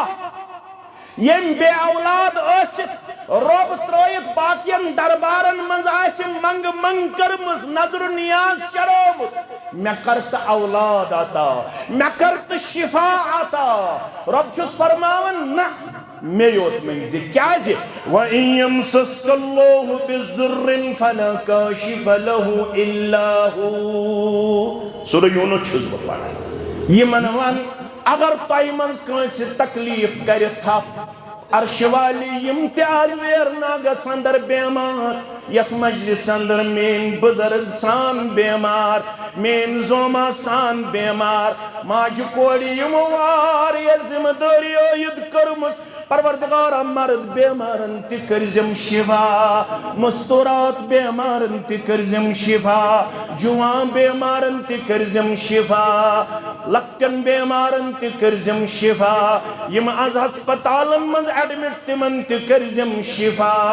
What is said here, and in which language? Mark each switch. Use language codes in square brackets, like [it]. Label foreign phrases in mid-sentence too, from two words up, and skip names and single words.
[ks] یم بے اولاد ٲسِتھ رب ترٲیتھ باقین دربارن منٛز آسہِ منگ منگ کٔرمٕژ نظر نیاز چڑھومُت مےٚ کر تہٕ اولاد عطا مےٚ کر تہٕ شفا عطا رب چھُس فرماوان نہ مے یوت منٛز کیازِ [ar] وَإِن يَمْسَسْكَ اللَّهُ بِضُرٍّ فَلَا كَاشِفَ لَهُ إِلَّا هُوَ [ks] سورہ یونس چھُس بہٕ پران یِمن وَن اگر تۄہہِ منٛز کٲنٛسہِ تکلیٖف کرِ تھپھ عرش والی یم تہِ آز ویرناگس اندر بیمار یتھ مجلس اندر مین بزرگ سان بیمار مین زوما سان بیمار ماجہِ کورِ یمو واریاہ ذمہ دٲری عٲید کٔرمٕژ پروردگار مرد بیمارن تہِ کٔرزِم شفا مستورات بیمارن تہِ کٔرزِم شفا جوان بیمارن تہِ کٔرزِم شفا لکٹن بیمارن تہِ کٔرزِم شفا یم آز ہسپتالن منٛز ایڈمٹ تمن تہِ کٔرزِم شفا